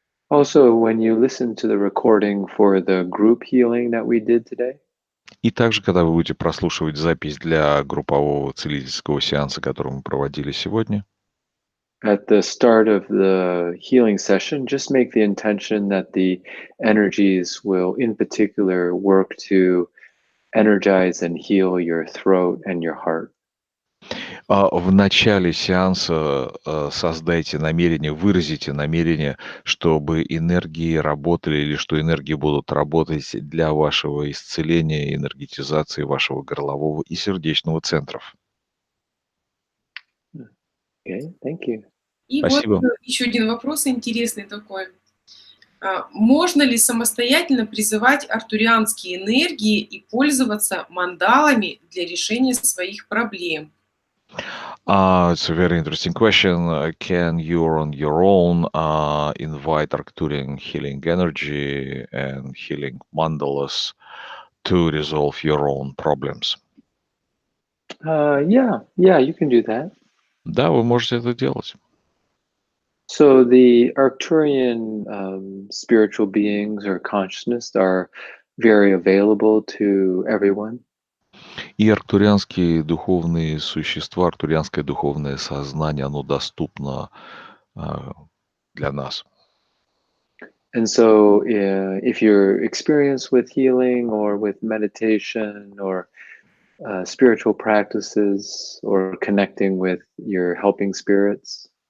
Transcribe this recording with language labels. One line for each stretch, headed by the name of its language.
English: Also, when you listen to the recording for the group healing that we did today,
Russian: И также, когда вы будете прослушивать запись для группового целительского сеанса, который мы проводили сегодня,
English: at the start of the healing session, just make the intention that the energies will, in particular, work to energize and heal your throat and your heart.
Russian: в начале сеанса создайте намерение, выразите намерение, чтобы энергии работали или что энергии будут работать для вашего исцеления и энергетизации вашего горлового и сердечного центров.
English: Okay, thank you.
Russian: И Спасибо. вот еще один вопрос интересный такой. Можно ли самостоятельно призывать артурианские энергии и пользоваться мандалами для решения своих проблем?
English: It's a very interesting question. Can you, on your own, invite Arcturian healing energy and healing mandalas to resolve your own problems? Yeah, you can do that.
Russian: Да, вы можете это делать.
English: So the Arcturian spiritual beings or consciousness are very available to everyone.
Russian: И арктурианские духовные существа, арктурианское духовное сознание, оно доступно а, для нас.
English: And so, if you're experienced with healing or with meditation or spiritual practices or connecting with your helping spirits,